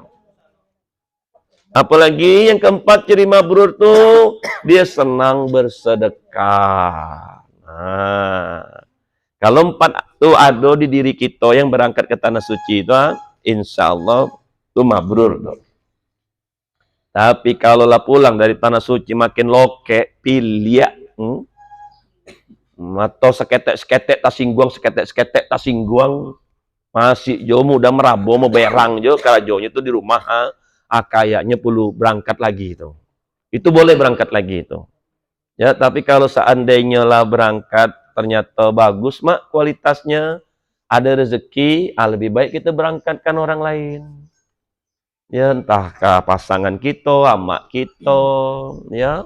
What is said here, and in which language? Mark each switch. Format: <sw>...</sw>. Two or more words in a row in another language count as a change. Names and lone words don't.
<id>Apalagi yang keempat ciri mabrur tuh dia senang bersedekah. Nah, kalau 4 tuh ada di diri kita yang berangkat ke tanah suci itu,</id> <ar>إن شاء الله</ar> <id>tuh mabrur tuh.</id> <min>Tapi kalau lah pulang dari tanah suci makin lokek, pilia, atau seketek-seketek seketek-seketek tasingguang, masih jo mudah merabo mau berang jo, karajonya tuh di rumah.</min> <id>Kayaknya perlu berangkat lagi itu. Itu boleh berangkat lagi itu. Ya, tapi kalau seandainya lah berangkat ternyata bagus mak kualitasnya, ada rezeki, lebih baik kita berangkatkan orang lain. Ya, entahkah pasangan kita, amak kita, ya.</id>